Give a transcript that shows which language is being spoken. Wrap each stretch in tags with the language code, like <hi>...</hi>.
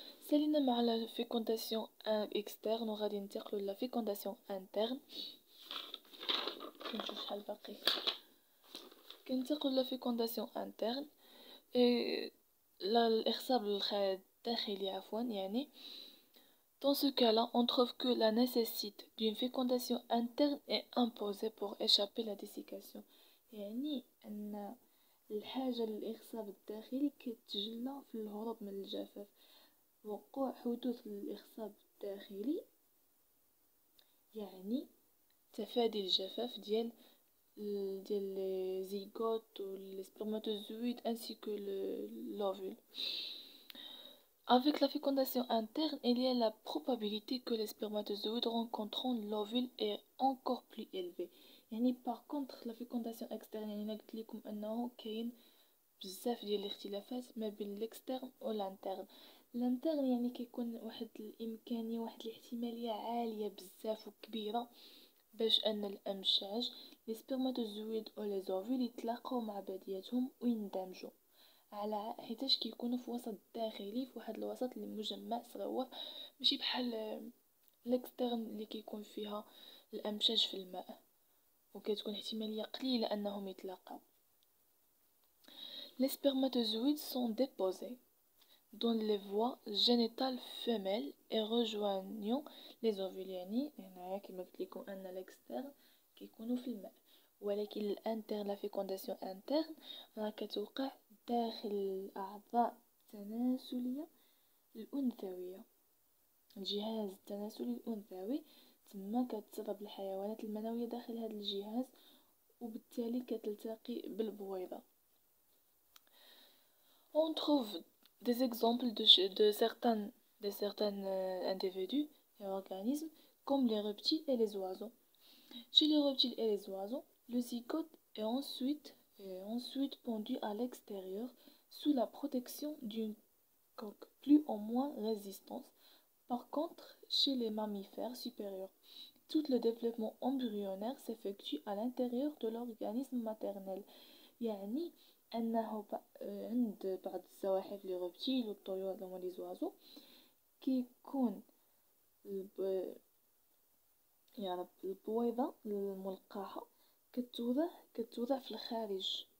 <ar>سالينا مع لا فيكونداسيون اكسترن وغادي ننتقلوا لا فيكونداسيون انترن. نشوف شحال باقي. كننتقلوا لا فيكونداسيون انترن الإخصاب الداخلي يعني.</ar> <fr>Dans ce cas-là, on trouve que la nécessité d'une fécondation interne est imposée pour échapper à la dessiccation.</fr> <ar>يعني أن الحاجة للإخصاب الداخلي كتجلى في الهروب من الجفاف. وقوع حدوث الإخصاب الداخلي يعني تفادي الجفاف ديال</ar> <fr>ديال لي زيغوت و لي spermatozoïdes ainsi que l'ovule. Avec la fécondation interne, il y a la probabilité que les spermatozoïdes rencontrant l'ovule est encore plus élevée.</fr> <ar>يعني</ar> <fr>par contre la fécondation externe</fr> <ar>يعني أنا قلت لكم أنه كاين بزاف ديال الاختلافات ما بين الاكسترن والانترن. الانترن يعني كيكون واحد الامكانيه واحد الاحتماليه عاليه بزاف وكبيره باش ان الامشاج لي سبرماتوزويد او لي زوفيل يتلاقاو مع بعضياتهم ويندمجوا على حيتاش كيكونوا في وسط داخلي في واحد الوسط اللي مجمع صغير ماشي بحال الاكسترن اللي كيكون فيها الامشاج في الماء وكتكون احتماليه قليله انهم يتلاقاو.</ar> <fr>Les spermatozoïdes sont déposés dans les voies génitales femelles et rejoignent les ovules.</fr> <ar>يعني هنايا كما قلت لكم ان الاكسترن كيكونوا في الماء ولكن الانترن لا فيكونداسيون انترن راه كتوقع داخل الاعضاء التناسليه الانثويه الجهاز التناسلي الانثوي تما كتسرب الحيوانات المنويه داخل هذا الجهاز وبالتالي كتلتقي بالبويضه.</ar> <fr>On trouve des exemples de certains individus et organismes comme les reptiles et les oiseaux. Chez les reptiles et les oiseaux, le zygote est ensuite pendu à l'extérieur sous la protection d'une coque plus ou moins résistante. Par contre, chez les mammifères supérieurs, tout le développement embryonnaire s'effectue à l'intérieur de l'organisme maternel.</fr> <ar>يعني أنه عند بعض الزواحف لي روبتيل والطيور اللي هما لي زوازو كيكون يعني البويضة الملقحة كتوضع في الخارج.</ar>